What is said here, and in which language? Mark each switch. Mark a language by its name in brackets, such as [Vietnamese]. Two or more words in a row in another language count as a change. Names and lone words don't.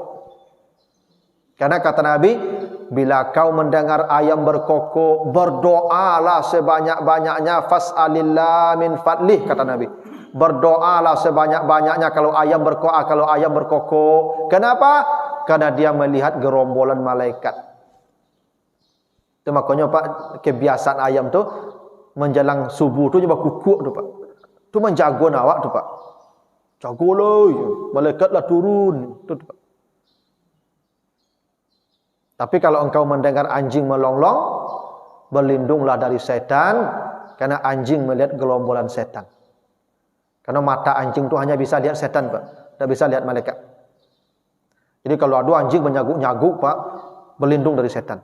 [Indonesian] Karena kata Nabi, bila kau mendengar ayam berkokok, berdoalah sebanyak-banyaknya, [Arabic] فاسألوا الله من فضله, [Indonesian] kata Nabi. Berdoalah sebanyak-banyaknya kalau ayam berkokok. Kenapa? Karena dia melihat gerombolan malaikat. Itu makanya Pak, kebiasaan ayam tu menjelang subuh tu dia berkukuk tu Pak. [Minangkabau] Tu menjago awak tu Pak. Jagolah, malaikatlah turun tu Pak. [Indonesian] Tapi kalau engkau mendengar anjing melonglong, berlindunglah dari setan, karena anjing melihat gerombolan setan. Karena mata anjing tu hanya bisa lihat setan Pak, tidak bisa lihat malaikat. Jadi kalau ada anjing menyaguk-nyaguk Pak, berlindung dari setan.